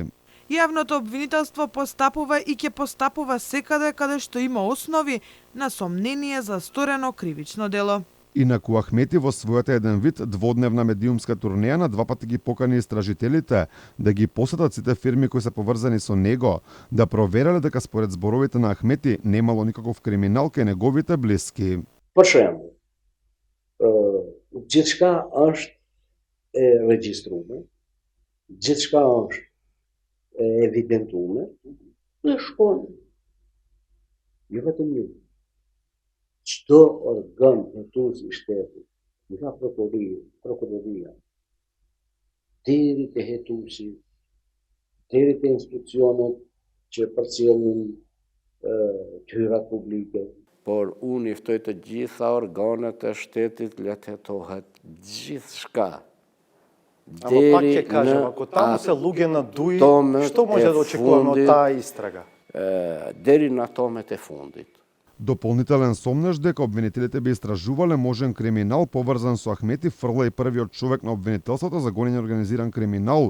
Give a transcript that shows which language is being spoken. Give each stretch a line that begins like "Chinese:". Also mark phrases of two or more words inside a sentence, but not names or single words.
Macedonian: Јавното обвинителство постапува и ќе постапува секаде каде што има основи на сомнение за сторено кривично дело. Инаку Ахмети во својата еден вид дводневна медиумска турнеја на два пати ги покани истражителите да ги посетат сите фирми кои се поврзани со него, да проверале дека според зборовите на Ахмети немало никаков криминал кај неговите блиски.
Albanian: Për shembull, gjithçka është e regjistruar, gjithçka është e evidentuar, dhe shkon. Jo vetëm një. Çdo organ hetues i shtetit, nga prokuroria, deri te hetuesi, deri te institucionet që përcjellin tyrat publike. Por unë i ftoj të gjitha organet e shtetit le të hetohet gjithçka.
Macedonian: Ама пак ќе кажем, ако таму се луѓе на ДУИ, што може да очекуваме од таа истрага?
Albanian: Deri në atomin e fundit.
Macedonian: Дополнителен сомнеш дека обвинителите би истражувале можен криминал поврзан со Ахмети фрла и првиот човек на обвинителството за гонење организиран криминал.